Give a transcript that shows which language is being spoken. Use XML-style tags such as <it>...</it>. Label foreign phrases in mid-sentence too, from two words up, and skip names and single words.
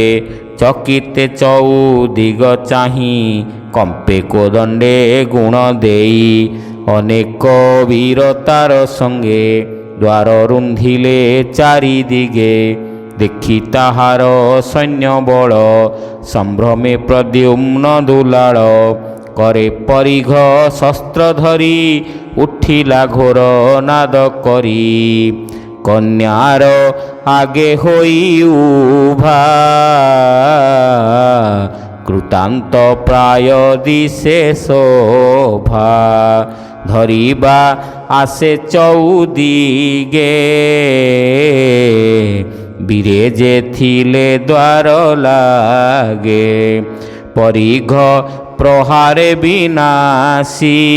<or>ଚକିତେ ଚଉଦିଗ ଚାହିଁ, କମ୍ପେ କୋଦଣ୍ଡେ ଗୁଣ ଦେଇ। ଅନେକ ବୀର ତାର ସଙ୍ଗେ, ଦ୍ୱାର ରୁନ୍ଧିଲେ ଚାରିଦିଗେ। ଦେଖି ତାହାର ସୈନ୍ୟ ବଳ, ସମ୍ଭ୍ରମେ ପ୍ରଦ୍ୟୁମ୍ନ ଦୁଲାଳ। କରେ ପରିଘ ଶସ୍ତ୍ର ଧରି ଉଠିଲା ଘୋର ନାଦ କରି କନ୍ୟାର ଆଗେ ହୋଇ ଉଭା କୃତାନ୍ତ ପ୍ରାୟ ଦିଶେ ଶୋଭା ଧରିବା ଆସେ ଚଉଦିଗେ ବୀରେ ଯେ ଥିଲେ ଦ୍ୱାର ଲାଗେ ପରିଘ ପ୍ରହାରେ ବିନାଶି</or>